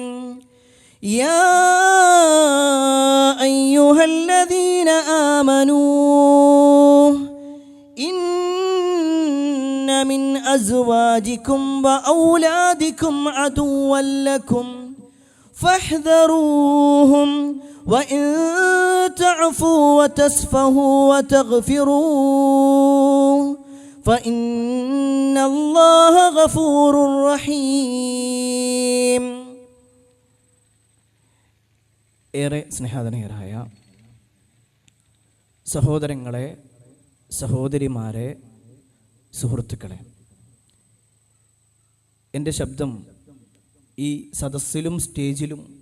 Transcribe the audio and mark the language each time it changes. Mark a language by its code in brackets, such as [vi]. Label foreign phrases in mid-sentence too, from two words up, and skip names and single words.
[ar] يا أيها الذين آمنوا إن من أزواجكم وأولادكم عدوا لكم فاحذروهم وإن تعفوا وتصفحوا وتغفروا فإن الله غفور رحيم. [ml] ഏറെ സ്നേഹാധനീയരായ സഹോദരങ്ങളെ, സഹോദരിമാരെ, സുഹൃത്തുക്കളെ, എൻ്റെ ശബ്ദം ഈ സദസ്സിലും സ്റ്റേജിലും